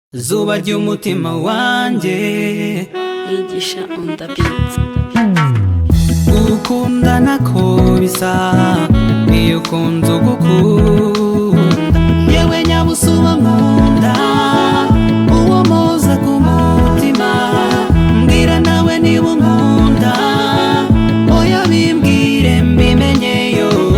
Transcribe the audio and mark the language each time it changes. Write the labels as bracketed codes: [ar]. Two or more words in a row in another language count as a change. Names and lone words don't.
[rw] Zuba ry'umutima wanjye. Yigisha [en] on the beat. [rw] Gukunda nako bisa, iyo ukunze ugukunda. Yewe nyabusa uwo nkunda, uwo mpoza ku mutima. Mbwira nawe niba unkunda, oya bimbwire mbimenye yo.